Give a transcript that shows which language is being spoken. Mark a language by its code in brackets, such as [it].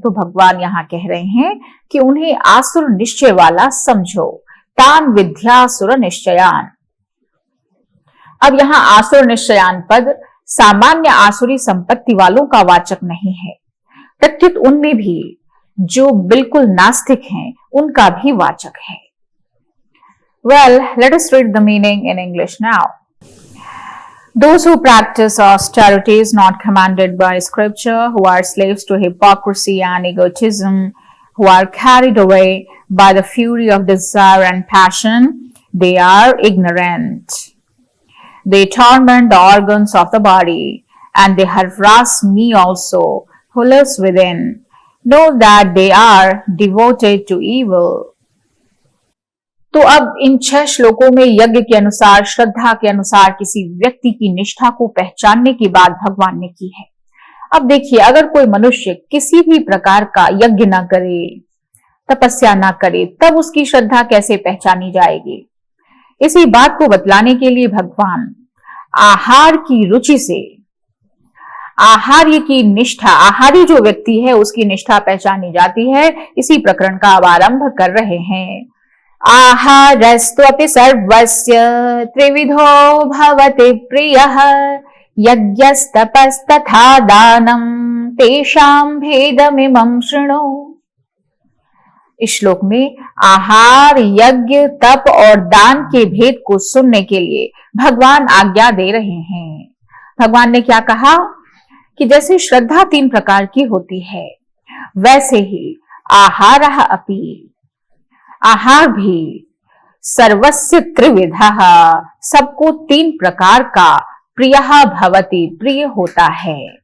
[hi] तो भगवान यहाँ कह रहे हैं कि उन्हें आसुर निश्चय वाला समझो, [sa] तान विद्यासुर निश्चयान। [hi] अब यहाँ आसुर निश्चयान पद सामान्य आसुरी संपत्ति वालों का वाचक नहीं है, प्रत्युत उनमें भी जो बिल्कुल नास्तिक हैं उनका भी वाचक है। [en] Well, let us read the meaning in English now. Those who practice austerity is not commanded by scripture, who are slaves to hypocrisy and egotism, who are carried away by the fury of desire and passion, they are ignorant. They torment the organs of the body, and they harass me also, who lives within. Know that they are devoted to evil. [hi] तो अब इन 6 श्लोकों में यज्ञ के अनुसार, श्रद्धा के अनुसार किसी व्यक्ति की निष्ठा को पहचानने की बात भगवान ने की है। अब देखिए, अगर कोई मनुष्य किसी भी प्रकार का यज्ञ ना करे, तपस्या ना करे, तब उसकी श्रद्धा कैसे पहचानी जाएगी? इसी बात को बतलाने के लिए भगवान आहार की रुचि से आहार्य की निष्ठा, आहारी जो व्यक्ति है उसकी निष्ठा पहचानी जाती है, इसी प्रकरण का अब आरंभ कर रहे हैं। [sa] आहारस्त्वपि सर्वस्य त्रिविधो भवति प्रियः यज्ञस्तपस्तथा दानं तेषां भेदमिमं शृणु। [hi] इस श्लोक में आहार, यज्ञ, तप और दान के भेद को सुनने के लिए भगवान आज्ञा दे रहे हैं। भगवान ने क्या कहा कि जैसे श्रद्धा 3 प्रकार की होती है, वैसे ही आहारः अपि, आहार भी सर्वस्य त्रिविधः, सबको 3 प्रकार का प्रियः भवति, प्रिय होता है।